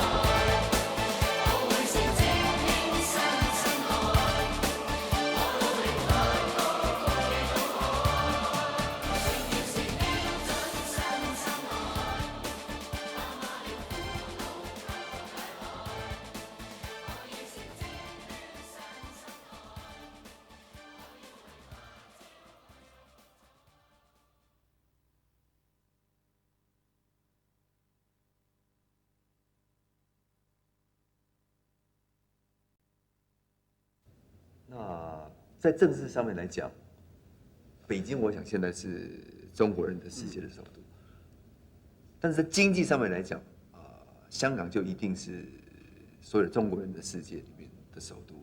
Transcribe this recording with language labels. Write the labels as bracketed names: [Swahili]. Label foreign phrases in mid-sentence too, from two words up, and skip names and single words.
[Chinese] 我會是精英新生代，我努力翻江覆雨渡海。永遠是標準新生代，爸媽的苦惱給我解開。我已是精端新生代。那在政治上面来讲，北京我想现在是中国人的世界的首都，但是在经济上面来讲，香港就一定是所有中国人的世界里面的首都。